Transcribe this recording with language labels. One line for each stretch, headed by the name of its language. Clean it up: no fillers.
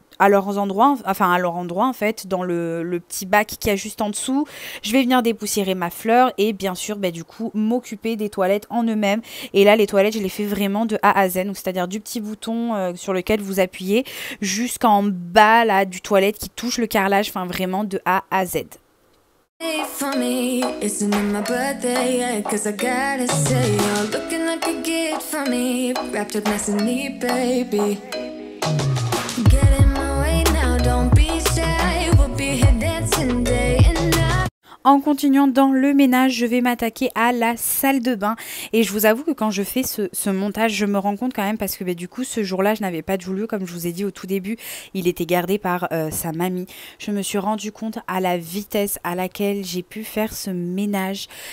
French: à leurs endroits, enfin à leur endroit en fait, dans le petit bac qui a juste en dessous. Je vais venir dépoussiérer ma fleur et bien sûr, bah, du coup, m'occuper des toilettes en eux-mêmes. Et là, les toilettes, je les fais vraiment de A à Z, donc c'est-à-dire du petit bouton sur lequel vous appuyez jusqu'en bas là du toilette qui touche le carrelage, enfin vraiment de A à Z.
English: For me, isn't it my birthday yet? 'Cause I gotta say, you're looking like a gift for me, wrapped up nice and neat, baby. Get in my way now, don't be shy. We'll be here dancing day and night.
French: En continuant dans le ménage, je vais m'attaquer à la salle de bain. Et je vous avoue que quand je fais ce montage, je me rends compte quand même parce que bah, du coup, ce jour-là, je n'avais pas de Julio, comme je vous ai dit au tout début. Il était gardé par sa mamie. Je me suis rendu compte à la vitesse à laquelle j'ai pu faire ce ménage.